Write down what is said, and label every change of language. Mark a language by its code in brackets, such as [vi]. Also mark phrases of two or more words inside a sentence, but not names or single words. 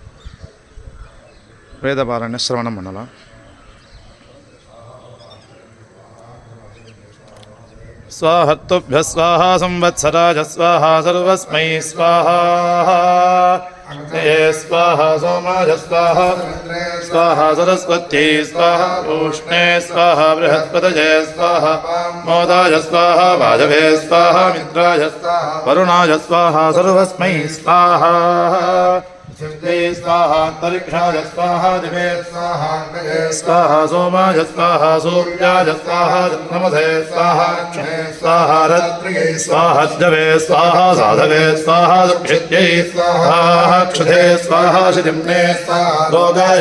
[ta] வேதபாராயண சிரவணம் பண்ணலாம். [sa] ஸ்வாஹத்துப்ய ஸ்வாஹா சம்வத்சராஜ ஸ்வாஹா சர்வஸ்மை ஸ்வாஹா ஸ்வாஹா சோமாஜ ஸ்வாஹா ஸ்வாஹா சரஸ்வத்யை ஸ்வாஹா ஊஷ்ணே ஸ்வாஹா ப்ரஹஸ்பதயே ஸ்வாஹா மோதாய ஸ்வாஹா வாஜவே ஸ்வாஹா மித்ராய வருணாய ஸ்வாஹா சர்வஸ்மை ஸ்வாஹா स्वाहा अंतरिक्षाय स्वाहा दिवे स्वाहा सोमाय स्वाहा सूर्याय स्वाहा नमसे स्वाहा स्वाहा रत्रिये स्वाहा जवे स्वाहा साधवे स्वाहा सुक्षित्यै स्वाहा क्षुधे स्वाहा शितिम्ने लोगाय